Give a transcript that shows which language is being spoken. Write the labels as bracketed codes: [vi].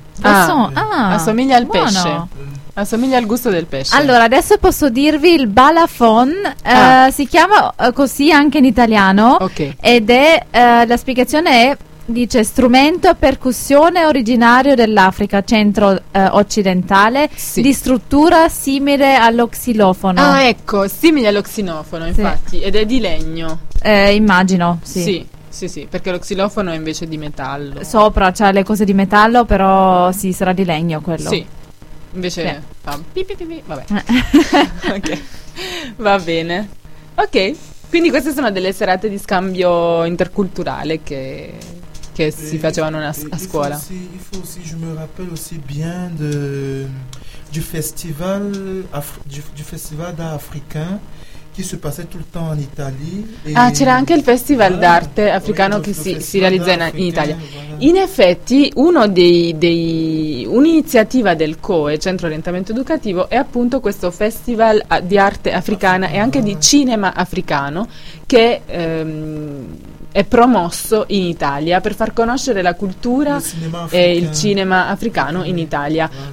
[it] Assomiglia al pesce. Assomiglia al gusto del pesce. Allora, adesso posso dirvi il balafon, si chiama così anche in italiano. Okay. Ed è la spiegazione è dice strumento a percussione originario dell'Africa centro occidentale, sì, di struttura simile allo xilofono. Ah, ecco, simile allo xilofono, infatti, sì. Ed è di legno. Immagino, sì. Sì, sì, sì, perché lo xilofono è invece di metallo. Sopra c'ha le cose di metallo, però sì, sarà di legno quello. Sì, invece fa pipipipi, vabbè. Ok, va bene. Ok, quindi queste sono delle serate di scambio interculturale che si facevano a scuola. Io mi ricordo anche bene [fr] du festival d'africain. Qui se passait tout le temps en Italie. Et ah, [it] c'era anche il festival d'arte africano che si realizza in Italia. Voilà. In effetti, un'iniziativa del COE, Centro Orientamento Educativo, è appunto questo festival di arte africana e anche di cinema africano che è promosso in Italia per far conoscere la cultura e il cinema africano in Italia. Voilà.